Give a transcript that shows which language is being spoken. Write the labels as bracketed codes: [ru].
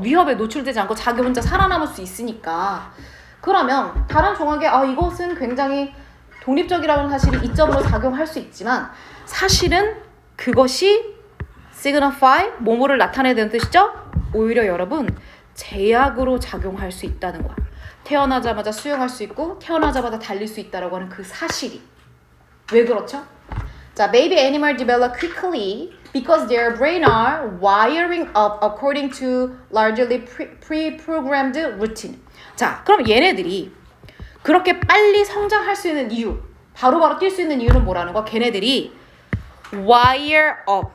[ko] 위협에 노출되지 않고 자기 혼자 살아남을 수 있으니까. 그러면 다른 종에게 이것은 굉장히 독립적이라는 사실이 이점으로 작용할 수 있지만 사실은 그것이 signify, 뭐뭐를 나타내는 뜻이죠? 오히려 여러분 제약으로 작용할 수 있다는 거야. 태어나자마자 수영할 수 있고 태어나자마자 달릴 수 있다라고 하는 그 사실이. 왜 그렇죠? 자, [en] baby animal develop quickly because their brain are wiring up according to largely pre-programmed routine. [ko] 자, 그럼 얘네들이 그렇게 빨리 성장할 수 있는 이유, 바로바로 뛸 수 있는 이유는 뭐라는 거야? 걔네들이 [en] wire up.